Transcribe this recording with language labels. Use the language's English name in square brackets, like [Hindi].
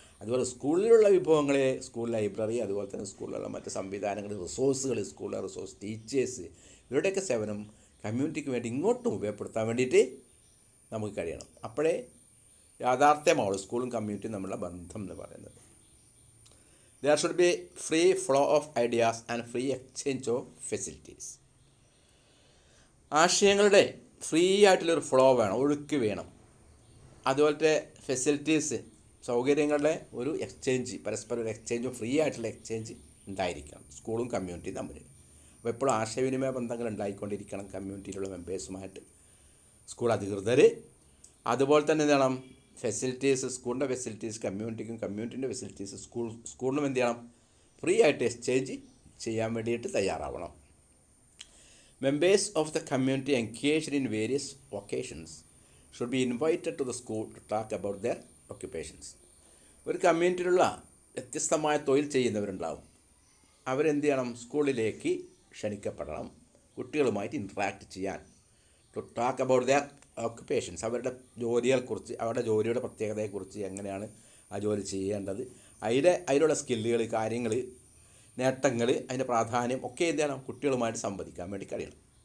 [Malayalam] അതുപോലെ സ്കൂളിലുള്ള വിഭവങ്ങളെ school library, അതുപോലെ തന്നെ സ്കൂളിലുള്ള മറ്റ് സംവിധാനങ്ങൾ, റിസോഴ്സുകൾ, സ്കൂളിലെ റിസോഴ്സ്, ടീച്ചേഴ്സ്, ഇവരുടെയൊക്കെ സേവനം കമ്മ്യൂണിറ്റിക്ക് വേണ്ടി ഇങ്ങോട്ടും ഉപയോഗപ്പെടുത്താൻ വേണ്ടിയിട്ട് നമുക്ക് കഴിയണം. അപ്പോഴേ യാഥാർത്ഥ്യമാവുള്ളൂ സ്കൂളും കമ്മ്യൂണിറ്റിയും തമ്മിലുള്ള ബന്ധം എന്ന് പറയുന്നത്. [English] There should be free flow of ideas and free exchange of facilities. [Malayalam] ആശയങ്ങളുടെ ഫ്രീ ആയിട്ടുള്ളൊരു ഫ്ലോ വേണം, ഒഴുക്ക് വേണം. അതുപോലത്തെ ഫെസിലിറ്റീസ്, സൗകര്യങ്ങളുടെ ഒരു എക്സ്ചേഞ്ച്, പരസ്പരം ഒരു എക്സ്ചേഞ്ച്, ഫ്രീ ആയിട്ടുള്ള എക്സ്ചേഞ്ച് ഉണ്ടായിരിക്കണം സ്കൂളും കമ്മ്യൂണിറ്റിയും തമ്മിൽ. അപ്പോൾ എപ്പോഴും ആശയവിനിമയ ബന്ധങ്ങൾ ഉണ്ടായിക്കൊണ്ടിരിക്കണം കമ്മ്യൂണിറ്റിയിലുള്ള മെമ്പേഴ്സുമായിട്ട്, സ്കൂൾ അധികൃതർ. അതുപോലെ തന്നെ എന്ത് ചെയ്യണം, ഫെസിലിറ്റീസ്, സ്കൂളിൻ്റെ ഫെസിലിറ്റീസ് കമ്മ്യൂണിറ്റിക്കും, കമ്മ്യൂണിറ്റിൻ്റെ ഫെസിലിറ്റീസ് സ്കൂളിനും എന്ത് ചെയ്യണം, ഫ്രീ ആയിട്ട് എക്സ്ചേഞ്ച് ചെയ്യാൻ വേണ്ടിയിട്ട് തയ്യാറാവണം. [English] Members of the community engaged in various occasions should be invited to the school to talk about their occupations. [Malayalam] ഒരു കമ്മ്യൂണിറ്റിയിലുള്ള വ്യത്യസ്തമായ തൊഴിൽ ചെയ്യുന്നവരുണ്ടാവും. അവരെന്ത് ചെയ്യണം, സ്കൂളിലേക്ക് ക്ഷണിക്കപ്പെടണം, കുട്ടികളുമായിട്ട് ഇൻട്രാക്ട് ചെയ്യാൻ. [English] to talk about their occupations, [Malayalam] അവരുടെ ജോലിയെക്കുറിച്ച്, അവരുടെ ജോലിയുടെ പ്രത്യേകതയെക്കുറിച്ച്, എങ്ങനെയാണ് ആ ജോലി ചെയ്യേണ്ടത്, അതിലുള്ള സ്കില്ലുകൾ, കാര്യങ്ങൾ, നേട്ടങ്ങൾ, അതിൻ്റെ പ്രാധാന്യം ഒക്കെ എന്ത് ചെയ്യണം, കുട്ടികളുമായിട്ട് സംവദിക്കാൻ വേണ്ടി കഴിയണം.